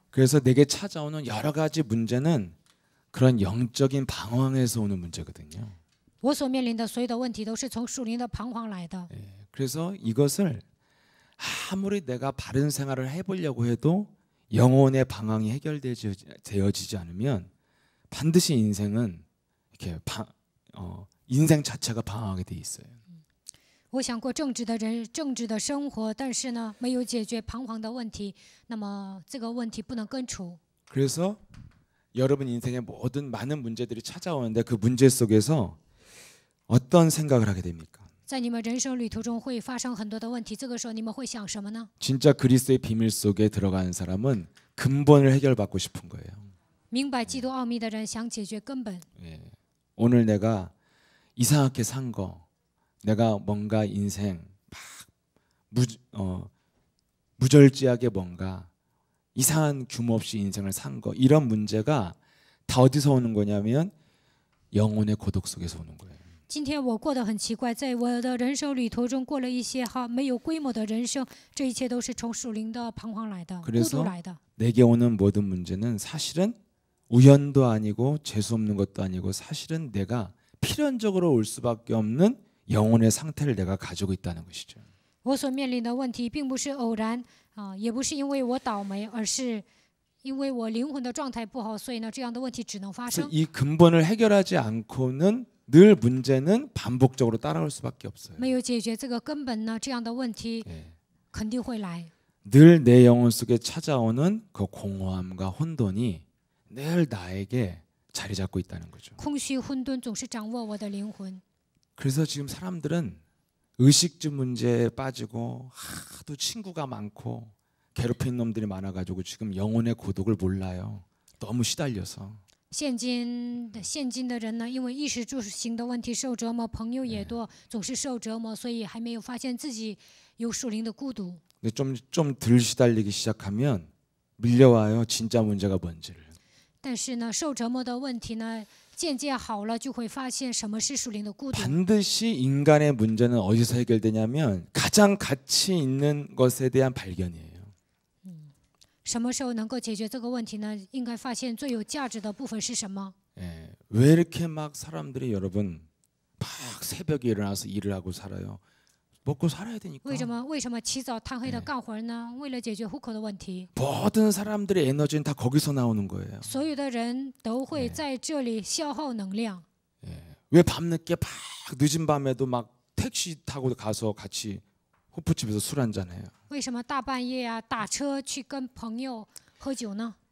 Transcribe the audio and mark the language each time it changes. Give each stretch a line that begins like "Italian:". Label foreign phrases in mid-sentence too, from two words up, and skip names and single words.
Korean: 그래서 내게 찾아오는 여러 가지 문제는 그런 영적인 방황에서 오는 문제거든요.
Chinese: 我所面临的所有的问题，都是从属灵的彷徨来的。
Korean: 그래서 이것을 아무리 내가 바른 생활을 해보려고 해도 영혼의 방황이 해결되어지지 않으면 반드시 인생은 이렇게 인생 자체가 방황하게 돼 있어요.
Chinese: 我想过正直的生活，但是呢，没有解决彷徨的问题，那么这个问题不能根除。
Korean: 그래서 여러분 인생의 많은 문제들이 찾아오는데 그 문제 속에서 어떤 생각을 하게 됩니까?
Chinese: 在你们人生旅途中会发生很多的问题，这个时候你们会想什么呢？
Korean: 진짜 그리스도의 비밀 속에 들어가는 사람은 근본을 해결받고 싶은 거예요.
Chinese: 明白基督奥秘的人想解决根本。
Korean: 오늘 내가 이상하게 산 거, 내가 뭔가 인생 막 무절제하게 뭔가 이상한 규모 없이 인생을 산 거, 이런 문제가 다 어디서 오는 거냐면 영혼의 고독 속에서 오는 거예요.
Chinese: 今天我过得很奇怪，在我的人生旅途中过了一些没有规模的人生，这一切都是从属灵的彷徨来的，孤独来的。
Korean: 내게 오는 모든 문제는 사실은 우연도 아니고 재수 없는 것도 아니고 사실은 내가 필연적으로 올 수밖에 없는 영혼의 상태를 내가 가지고 있다는 것이죠.
Chinese: 我所面临的问题并不是偶然也不是因为我倒霉，而是因为我灵魂的状态不好，所以呢，这样的问题只能发生。
Korean: 이 근본을 해결하지 않고는 늘 문제는 반복적으로 따라올 수밖에 없어요.
Chinese: 没有解决这个根本呢，这样的问题肯定会来。
Korean: 늘 내 영혼 속에 찾아오는 그 공허함과 혼돈이 늘 나에게 자리 잡고 있다는 거죠.
Chinese: 空虚混沌总是掌握我的灵魂。
Korean: 그래서 지금 사람들은 의식주 문제에 빠지고 하도 친구가 많고 괴롭히는 놈들이 많아가지고 지금 영혼의 고독을 몰라요. 너무 시달려서.
Chinese: 现今的人呢，因为衣食住行的问题受折磨，朋友也多，总是受折磨，所以还没有发现自己有属灵的孤独。
Korean: 근데 좀 덜 시달리기 시작하면 밀려와요. 진짜 문제가 뭔지를.
Chinese: 但是呢，受折磨的问题呢，渐渐好了，就会发现什么是属灵的孤独。
Korean: 반드시 인간의 문제는 어디서 해결되냐면 가장 가치 있는 것에 대한 발견이에요.
Chinese: 什么时候能够解决这个问题呢？应该发现最有价值的部分是什么？
Korean: 왜 이렇게 막 사람들이 여러분 막 새벽에 일어나서 일을 하고 살아요? 먹고 살아야 되니까.
Chinese: 为什么起早贪黑的干活呢？为了解决户口的问题。
Korean: 모든 사람들의 에너지는 다 거기서 나오는 거예요.
Chinese: 所有的人都会在这里消耗能量。
Korean: 왜 밤늦게 막 늦은 밤에도 막 택시 타고 가서 같이 호프집에서 술 한잔해요?
Chinese: 为什么大半夜打车去跟朋友喝酒呢？